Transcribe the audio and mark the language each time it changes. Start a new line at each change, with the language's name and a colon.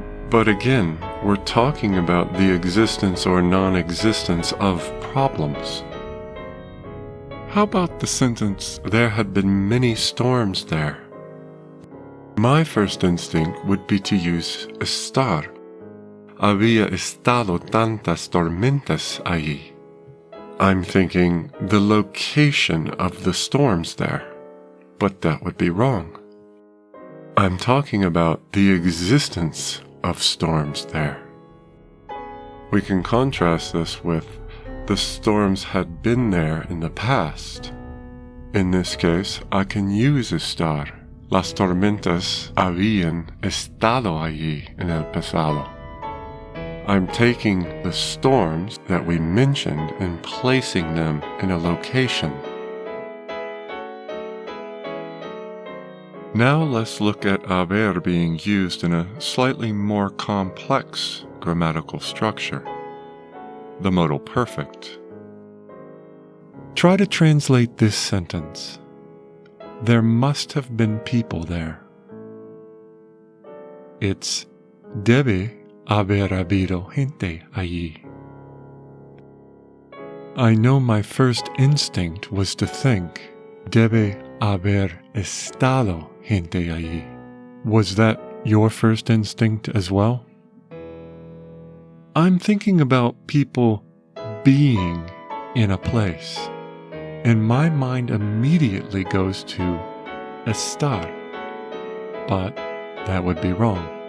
English: But again, we're talking about the existence or non-existence of problems. How about the sentence, there had been many storms there? My first instinct would be to use estar.
Spanish: Había estado tantas tormentas allí.
English: I'm thinking the location of the storms there, but that would be wrong. I'm talking about the existence of storms there. We can contrast this with the storms had been there in the past. In this case, I can use estar.
Spanish: Las tormentas habían estado allí en el pasado.
English: I'm taking the storms that we mentioned and placing them in a location. Now let's look at haber being used in a slightly more complex grammatical structure, the modal perfect. Try to translate this sentence. There must have been people there. It's
Spanish: debe haber habido gente allí.
English: I know my first instinct was to think,
Spanish: debe haber estado gente allí.
English: Was that your first instinct as well? I'm thinking about people being in a place, and my mind immediately goes to estar, but that would be wrong.